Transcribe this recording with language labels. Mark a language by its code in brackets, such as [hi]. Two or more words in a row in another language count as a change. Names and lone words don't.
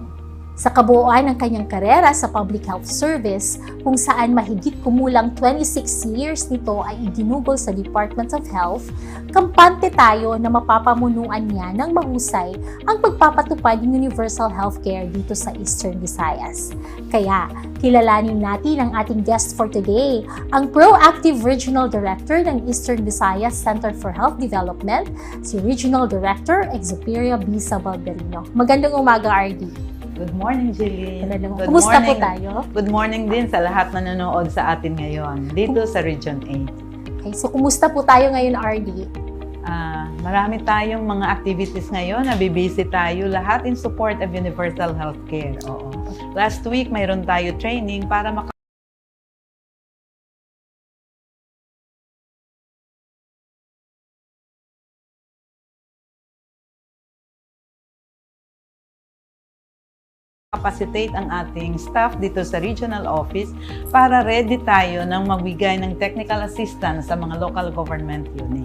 [tl] Sa kabuuan ng kanyang karera sa Public Health Service, kung saan mahigit kumulang 26 years nito ay iginugol sa Department of Health, kampante tayo na mapapamunuan niya ng mahusay ang pagpapatupad ng [en] universal healthcare [tl] dito sa Eastern Visayas. Kaya, kilalanin natin ang ating [en] guest for today, [tl] ang Proactive Regional Director ng Eastern Visayas Center for Health Development, si Regional Director Exuperia B. Sabalberino. Magandang umaga, RD. [en] Good morning, Jillian. [tl] Kumusta po tayo? [en] Good morning [tl] din sa lahat na nanonood sa atin ngayon, dito sa Region 8. Okay, so kumusta po tayo ngayon, RD? Marami tayong mga activities ngayon, nabibisi tayo lahat [en] in support of universal healthcare. [tl] Oo. [en] Last week, [tl] mayroon tayo training para capacitate ang ating staff dito sa regional office para ready tayo ng magbigay ng [en] technical assistance [tl] sa mga [en] local government units.